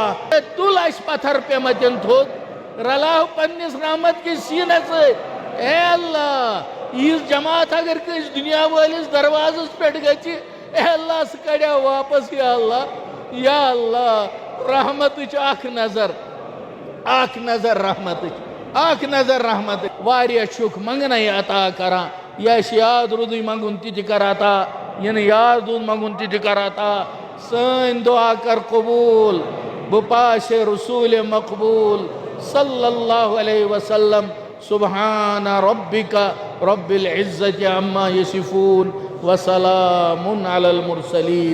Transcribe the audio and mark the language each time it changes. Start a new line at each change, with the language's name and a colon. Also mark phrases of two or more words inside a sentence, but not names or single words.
Kashmiri: تل اس پتھر پیمتن تھوٚد رلاو پننس رحمت کس سینس سۭتۍ اے اللہ یٖژ جماعت اگر کٲنٛسہِ دُنیا وٲلِس دروازس پٮ۪ٹھ گژھِ اے اللہ سہ کڑیا واپس یا اللہ رحمت اخ نظر رحمت واریاہ چھک منگنے عطا کران یس یاد رود منگن تہ کر عطا ین یاد رود منگن تہ کر عطا سن دعا کر قبول بپاس رسول مقبول
Arabic: صلی اللہ علیہ وسلم سبحان ربک رب العزت عما یصفون وسلام علی المرسلین.